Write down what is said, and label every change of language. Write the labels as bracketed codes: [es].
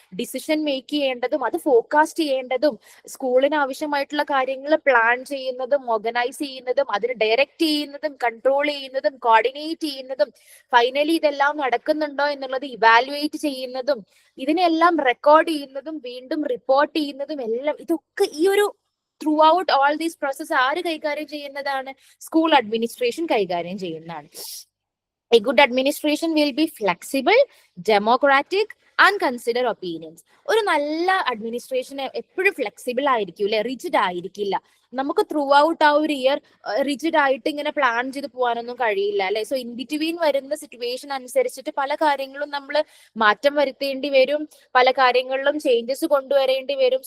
[ml] Decision make ചെയ്യേണ്ടതും അത് forecast ചെയ്യേണ്ടതും സ്കൂളിന് ആവശ്യമായിട്ടുള്ള കാര്യങ്ങൾ പ്ലാൻ ചെയ്യുന്നതും ഓർഗനൈസ് ചെയ്യുന്നതും അതിന് ഡയറക്റ്റ് ചെയ്യുന്നതും കൺട്രോൾ ചെയ്യുന്നതും കോർഡിനേറ്റ് ചെയ്യുന്നതും ഫൈനലി ഇതെല്ലാം നടക്കുന്നുണ്ടോ എന്നുള്ളത് ഇവാലുവേറ്റ് ചെയ്യുന്നതും ഇതിനെല്ലാം റെക്കോർഡ് ചെയ്യുന്നതും വീണ്ടും റിപ്പോർട്ട് ചെയ്യുന്നതും എല്ലാം ഇതൊക്കെ ഈ ഒരു [en] throughout all these process [ml] ആര് കൈകാര്യം ചെയ്യുന്നതാണ്? സ്കൂൾ അഡ്മിനിസ്ട്രേഷൻ കൈകാര്യം ചെയ്യുന്നതാണ്. [en] A good administration will be flexible, democratic and consider opinions. [ml] ഒരു നല്ല അഡ്മിനിസ്ട്രേഷൻ എപ്പോഴും ഫ്ലെക്സിബിൾ ആയിരിക്കും അല്ലെ, റിജിഡ് ആയിരിക്കില്ല. നമുക്ക് ത്രൂ ഔട്ട് ആ ഒരു ഇയർ റിജിഡ് ആയിട്ട് ഇങ്ങനെ പ്ലാൻ ചെയ്ത് പോകാനൊന്നും കഴിയില്ല അല്ലെ. സോ ഇൻ ബിറ്റ്വീൻ വരുന്ന സിറ്റുവേഷൻ അനുസരിച്ചിട്ട് പല കാര്യങ്ങളും നമ്മൾ മാറ്റം വരുത്തേണ്ടി വരും, പല കാര്യങ്ങളിലും ചേഞ്ചസ് കൊണ്ടുവരേണ്ടി വരും.